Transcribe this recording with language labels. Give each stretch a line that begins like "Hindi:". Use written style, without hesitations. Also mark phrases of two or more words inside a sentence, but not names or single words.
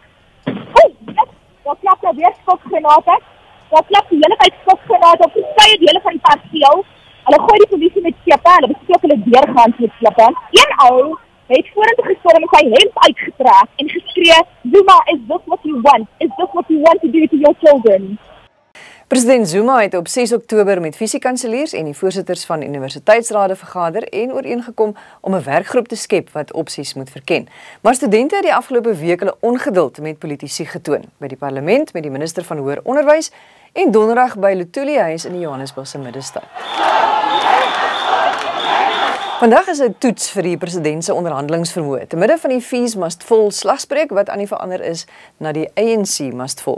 Afrikaans: Daar klap nou weer skokgranate. Daar klap die hele tyd skokgranate op verskeie dele van die perseel. Hulle gooi die polisie met klippe, hulle bestook hulle deurgangs met klippe. Een ou het vorentoe gestorm met sy hemp uitgetrek en geskree, "Zuma,
English: is this what you want? Is this what you want to do to your children?"
Afrikaans: President Zuma het op 6 Oktober met fisiekanseliers en die voorsitters van universiteitsrade vergader en ooreengekom om 'n werkgroep te skep wat opsies moet verken. Maar studente het die afgelope week hulle ongeduld met politici getoon, by die parlement met die minister van Hoër Onderwys en donderdag by Luthuli Huis in die Johannesburgse middestad. Vandag is 'n toets vir die president se onderhandelingsvermoë. Te midde van die
English: fees must fall
Afrikaans: slagspreuk wat aan die verander is na die
English: ANC must fall.